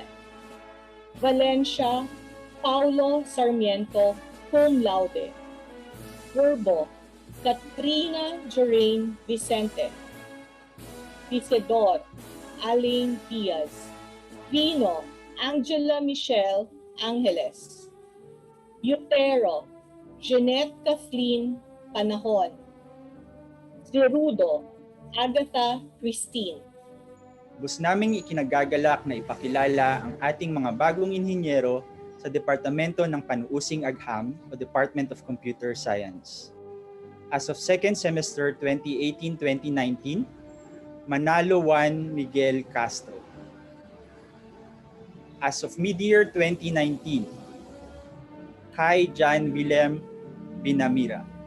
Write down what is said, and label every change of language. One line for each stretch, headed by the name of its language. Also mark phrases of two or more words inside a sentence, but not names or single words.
Filipino: Valencia, Paulo Sarmiento,
Latin: cum laude.
Filipino: Verbo, Katrina Jorain Vicente. Isidor, Aline Diaz. Vino, Angela Michelle Angeles. Utero, Jeanette Kathleen Panahon. Zerudo, Agatha Christine. Bus naming ikinagagalak na ipakilala ang ating mga bagong inhinyero sa Departamento ng Panuusing Agham o
English: Department of Computer Science. As of second semester 2018-2019, Manalo Juan Miguel Castro. As of mid-year 2019, Kai Jan Willem Binamira.